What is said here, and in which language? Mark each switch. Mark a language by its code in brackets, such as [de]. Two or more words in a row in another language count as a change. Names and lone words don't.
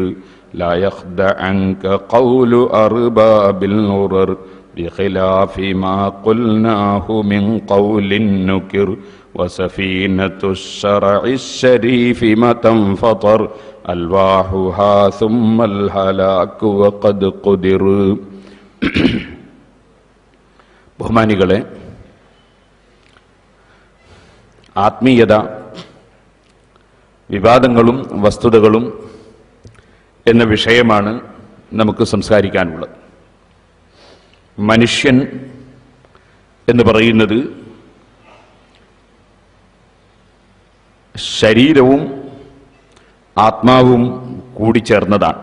[ar] لا يخدعنك قول أرباب الغرر بخلاف ما قلناه من قول نكر. وسفينة الشرع الشريف متى انفطر ألواحها ثم الهلاك وقد قدر. [ml] ബഹുമാനികളെ, ആത്മീയത, വിവാദങ്ങളും വസ്തുതകളും എന്ന വിഷയമാണ് നമുക്ക് സംസാരിക്കാനുള്ളത്. മനുഷ്യൻ എന്ന് പറയുന്നത് ശരീരവും ആത്മാവും കൂടിച്ചേർന്നതാണ്.